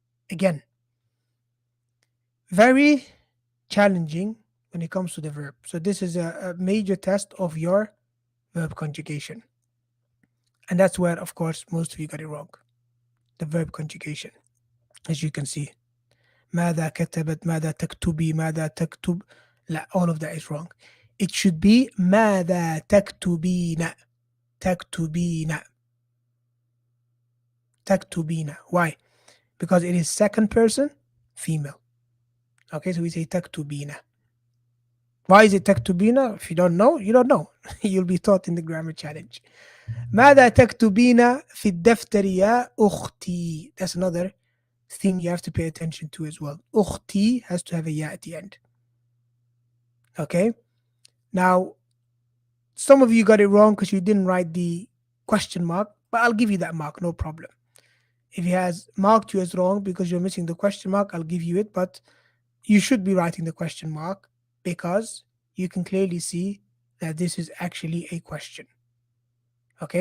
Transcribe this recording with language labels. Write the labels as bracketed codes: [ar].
[en] Again, very challenging when it comes to the verb. So this is a major test of your verb conjugation. And that's where, of course, most of you got it wrong. The verb conjugation, as you can see. [ar] ماذا كتبت, ماذا تكتبي, ماذا تكتب. لا, [en] all of that is wrong. It should be [ar] ماذا تكتبين. تكتبين. تكتبين. [en] Why? Because it is second person, female. Okay, so we say [ar] تكتبين. [en] Why is it [ar] تكتبين? [en] If you don't know, you don't know. You'll be taught in the grammar challenge. [ar] ماذا تكتبين في الدفتر يا أختي. [en] That's another thing you have to pay attention to as well. أختي has to have a ya at the end. Okay? Now, some of you got it wrong because you didn't write the question mark, but I'll give you that mark, no problem. If he has marked you as wrong because you're missing the question mark, I'll give you it, but you should be writing the question mark because you can clearly see that this is actually a question. Okay?